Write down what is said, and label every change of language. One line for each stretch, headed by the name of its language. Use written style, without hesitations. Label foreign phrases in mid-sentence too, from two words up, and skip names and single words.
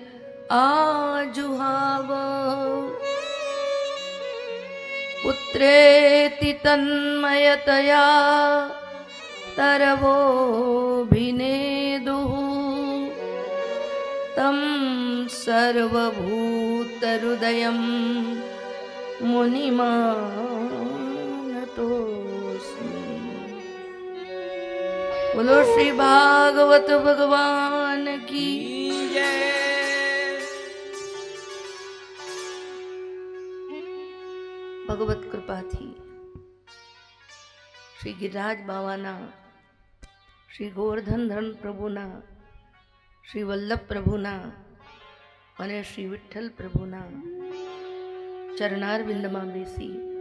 Sanskrit: आजुहाव पुत्रेति तन्मयतया तरवोऽभिनेदुः तं सर्वभूतहृदयं मुनिमानतोऽस्मि।
Hindi: बोलो श्री भागवत भगवान કી જય.
Gujarati: ભગવત કૃપાથી શ્રી ગિરિરાજ બાવાના, શ્રી ગોવર્ધન ધન પ્રભુના, શ્રી વલ્લભ પ્રભુના અને શ્રી વિઠ્ઠલ પ્રભુના ચરણારવિંદમાં બેસી